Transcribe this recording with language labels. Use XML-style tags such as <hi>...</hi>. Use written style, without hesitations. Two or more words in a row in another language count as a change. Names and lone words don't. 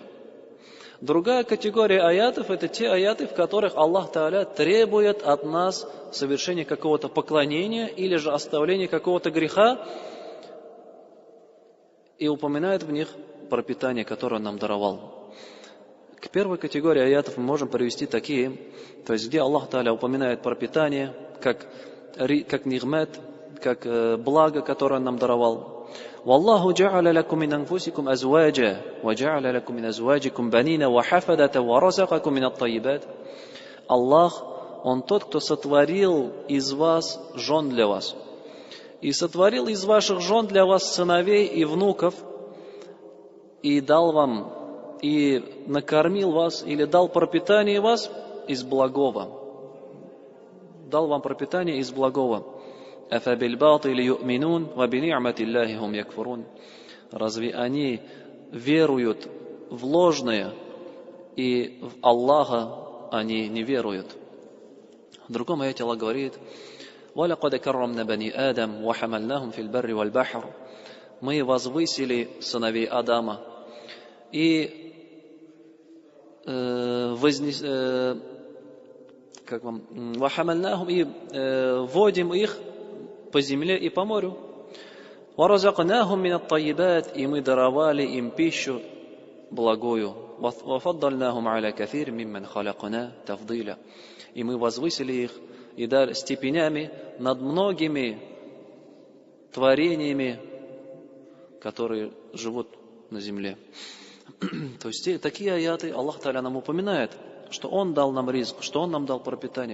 <ru>Другая категория аятов – это те аяты, в которых Аллах Тааля требует от нас совершения какого-то поклонения или же оставления какого-то греха и упоминает в них пропитание, которое Он нам даровал. К первой категории аятов мы можем привести такие, то есть где Аллах Тааля упоминает пропитание как нигмат, как благо, которое Он нам даровал.</ru> <ar>والله جعل لكم من أنفسكم أزواجا وجعل لكم من أزواجكم بنين وحفدة ورزقكم من الطيبات.</ar> <ru>Аллах, Он тот, кто сотворил из вас жен для вас. И сотворил из ваших жен для вас сыновей и внуков, и дал вам, и накормил вас, или дал пропитание вас из благого. Дал вам пропитание из благого.</ru> <ar>أَفَبِالْبَاطِلِ يُؤْمِنُونَ وَبِنِعْمَةِ اللَّهِ هُمْ يَكْفُرُونَ.</ar> <ru>Разве они веруют в ложное, и в Аллаха они не веруют? В другом аяте Аллах говорит:</ru> <ar>وَلَقَدْ كَرَّمْنَا بَنِي آدَمَ وَحَمَلْنَاهُمْ فِي الْبَرِّ وَالْبَحْرِ.</ar> <ru>Мы возвысили сыновей Адама и وَحَمَلْنَاهُمْ и вводим их по земле и по морю.</ru> <ar>وَرَزَقْنَاهُمْ مِنَ الطَّيِّبَاتِ.</ar> <ru>И мы даровали им пищу благую.</ru> <ar>وَفَضَّلْنَاهُمْ عَلَى كَثِيرٍ مِّمَّنْ خَلَقْنَا تَفْضِيلًا.</ar> <ru>И мы возвысили их и дали степенями над многими творениями, которые живут на земле. То есть такие аяты Аллах Та'аля нам упоминает, что Он дал нам ризк, что Он нам дал пропитание.</ru>